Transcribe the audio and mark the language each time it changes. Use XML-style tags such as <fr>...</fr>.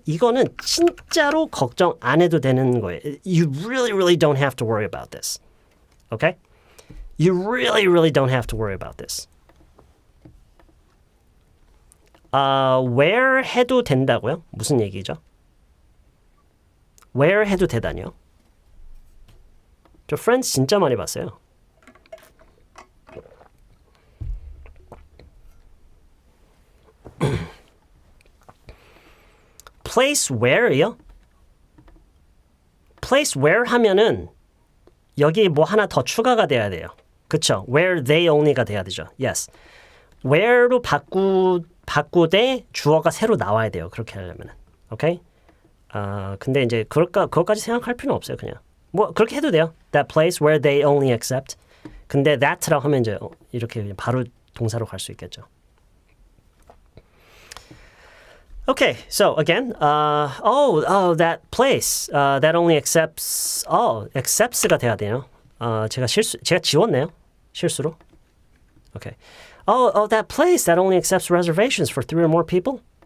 <ko>이거는 진짜로 걱정 안 해도 되는 거예요.</ko> <en>You really don't have to worry about this. Okay? You really don't have to worry about this.</en> <ko>Where 해도 된다고요? 무슨 얘기죠? Where 해도 되다니요? 저 Friends 진짜 많이 봤어요.</ko> <en>Place where요?</en> <ko>Place where 하면은 여기 뭐 하나 더 추가가 돼야 돼요. 그쵸?</ko> <en>Where they only가</en> <ko>돼야 되죠.</ko> <en>Yes.</en> <ko>Where로 바꾸되 주어가 새로 나와야 돼요. 그렇게 하려면은. 오케이? 근데 이제 그것까지 생각할 필요는 없어요. 그냥. 뭐 그렇게 해도 돼요.</ko> <en>That place where they only accept.</en> <ko>근데 that라고 하면 이제 이렇게 그냥 바로 동사로 갈 수 있겠죠.</ko> <en>Okay, so again, that place that only accepts, accepts가</en> <ko>돼야 돼요. 제가 지웠네요. 실수로. Okay.</ko> <en>That place that only accepts reservations for 3 or more people.</en>